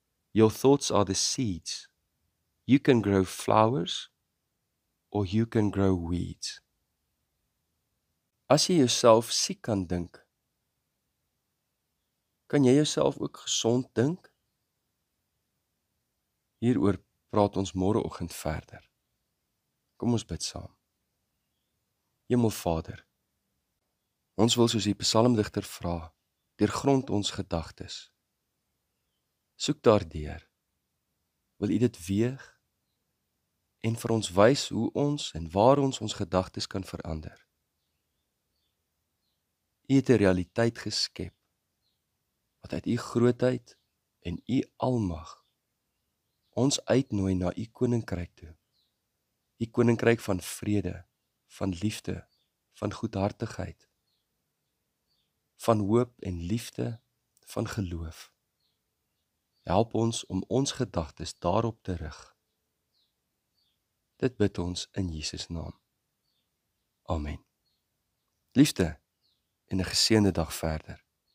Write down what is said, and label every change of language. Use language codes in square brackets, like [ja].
[en] Your thoughts are the seeds. You can grow flowers or you can grow weeds. [af] As jy jouself siek kan dink, kan jy jouself ook gesond dink? Hieroor praat ons môreoggend verder. Kom ons bid saam. Hemelvader, ons wil soos die psalmdigter vra, deurgrond ons gedagtes. Soek daardeur, wil U dit weeg en vir ons wys hoe ons en waar ons gedagtes kan verander. U het 'n realiteit geskep, wat uit U grootheid en U almag ons uitnooi na U koninkryk toe. U koninkryk van vrede, van liefde, van goedhartigheid, van hoop en liefde, van geloof. Help ons om ons gedagtes daarop te rig. Dit bid ons in Jesus naam. Amen. Liefde en 'n geseënde dag verder.